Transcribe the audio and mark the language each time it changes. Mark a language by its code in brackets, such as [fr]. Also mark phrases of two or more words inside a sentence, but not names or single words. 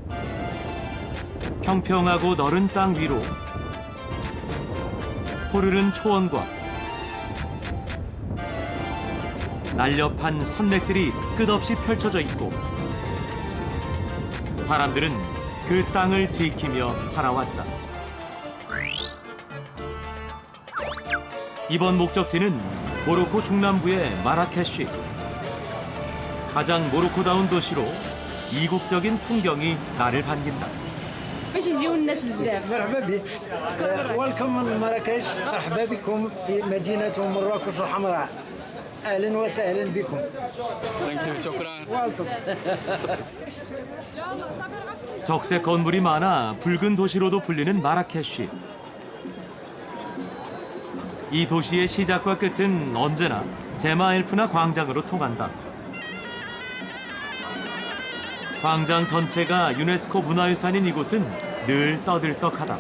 [ko] 평평하고 너른 땅 위로 푸르른 초원과 날렵한 산맥들이 끝없이 펼쳐져 있고 사람들은 그 땅을 지키며 살아왔다. 이번 목적지는 모로코 중남부의 마라케쉬. 가장 모로코다운 도시로 이국적인 풍경이 나를 반긴다. [ar] باش يجيو الناس بزاف. مرحبا بك. ويلكم من مراكش. مرحبا بكم في مدينة مراكش الحمراء. أهلا وسهلا بكم. ويلكم. [ko] 적색 건물이 많아 붉은 도시로도 불리는 마라케쉬. 이 도시의 시작과 끝은 언제나 제마 엘프나 광장으로 통한다. 광장 전체가 유네스코 문화유산인 이곳은 늘 떠들썩하다.